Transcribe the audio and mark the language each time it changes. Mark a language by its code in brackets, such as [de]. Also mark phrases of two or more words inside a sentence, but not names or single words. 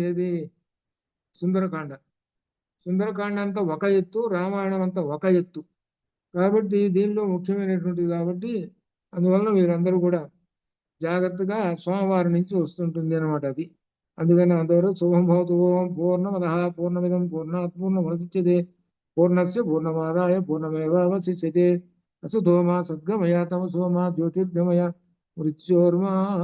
[te] ఏది సుందరకాండ. సుందరకాండ అంతా ఒక ఎత్తు, రామాయణం అంతా ఒక ఎత్తు. కాబట్టి దీనిలో ముఖ్యమైనటువంటిది కాబట్టి అందువల్ల మీరందరూ కూడా జాగ్రత్తగా సోమవారం నుంచి వస్తుంటుంది అనమాట అది. అందుకని అందరూ [sa] శుభం భవతు. ఓం పూర్ణమద పూర్ణమిదం పూర్ణాత్ పూర్ణముదచ్యతే పూర్ణస్య పూర్ణమాదాయ పూర్ణమేవావశిష్యతే. అసతో మా సద్గమయ తమసో మా జ్యోతిర్గమయ మృత్యోర్మా